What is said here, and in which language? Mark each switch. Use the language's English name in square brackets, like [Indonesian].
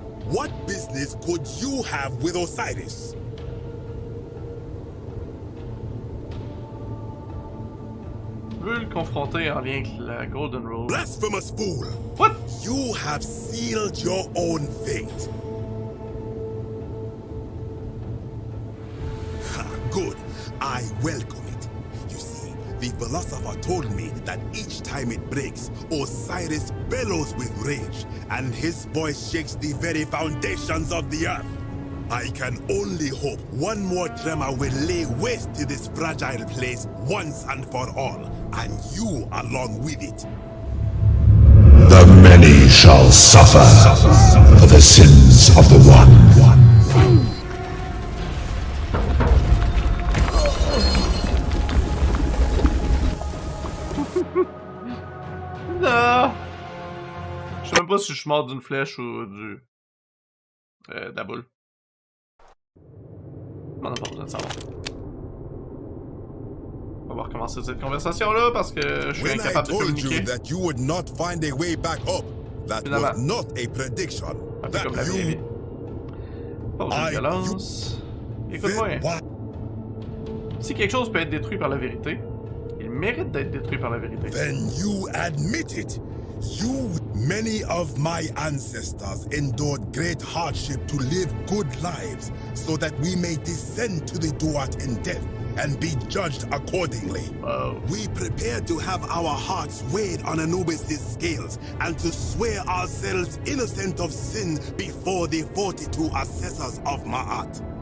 [English] What business could you have with Osiris? [French] Je veux le confronter en lien avec la Golden Rule. [English] Blasphemous fool! What? You have sealed your own fate. Good. I welcome it. You see, the philosopher told me that each time it breaks, Osiris bellows with rage, and his voice shakes the very foundations of the earth. I can only hope one more tremor will lay waste to this fragile place once and for all, and you along with it. The many shall suffer for the sins of the one. [French] Non! Je sais même pas si je suis mort d'une flèche ou de la boule. On n'a pas besoin de savoir. On va recommencer cette conversation-là parce que je suis incapable de communiquer. [English] That you would not find a way back up. That was not a prediction. [French] Un peu comme la vraie vie. Pas besoin de violence. Écoute-moi. Si quelque chose peut être détruit par la vérité, il mérite d'être détruit par la vérité. [English] Then you admit it. You, many of my ancestors endured great hardship to live good lives so that we may descend to the Duat in death and be judged accordingly. We prepared to have our hearts weighed on Anubis' scales and to swear ourselves innocent of sin before the 42 assessors of Ma'at.